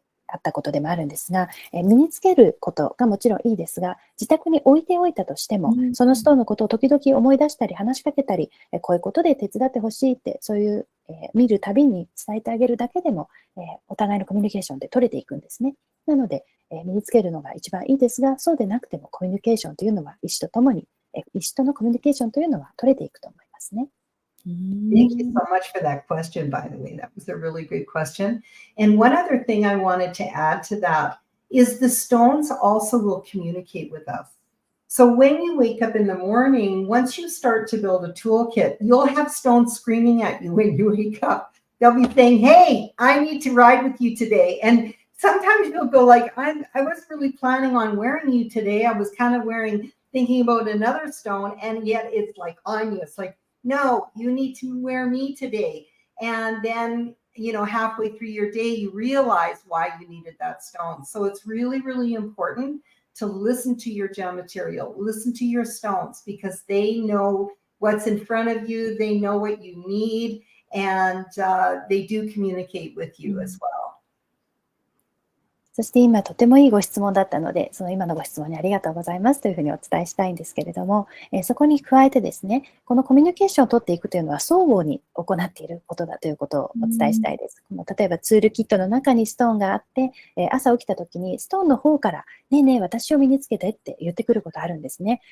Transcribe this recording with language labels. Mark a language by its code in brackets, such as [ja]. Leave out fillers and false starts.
[ja] あったことでもあるんですが、身につけることがもちろんいいですが、自宅に置いておいたとしても、そのストーンのことを時々思い出したり話しかけたり、こういうことで手伝ってほしいって、そういう、見るたびに伝えてあげるだけでも、お互いのコミュニケーションって取れていくんですね。なので、身につけるのが一番いいですが、そうでなくてもコミュニケーションというのは医師と共に、医師とのコミュニケーションというのは取れていくと思いますね。 [en] Thank you so much for that question, by the way. That was a really good question. And one other thing I wanted to add to that is the stones also will communicate with us. So when you wake up in the morning, once you start to build a toolkit, you'll have stones screaming at you when you wake up. They'll be saying, hey, I need to ride with you today. And sometimes you'll go like, I was really planning on wearing you today. I was kind of thinking about another stone, and yet it's like on you. It's like, no, you need to wear me today. And then, halfway through your day, you realize why you needed that stone. So it's really, really important to listen to your gem material, listen to your stones, because they know what's in front of you. They know what you need, and they do communicate with you as well. [ja] そして今とてもいいご質問だったので、その今のご質問にありがとうございますというふうにお伝えしたいんですけれども、そこに加えてですね、このコミュニケーションを取っていくというのは相互に行っていることだということをお伝えしたいです。例えばツールキットの中にストーンがあって、朝起きた時にストーンの方から、ねえねえ、私を身につけてって言ってくることあるんですね。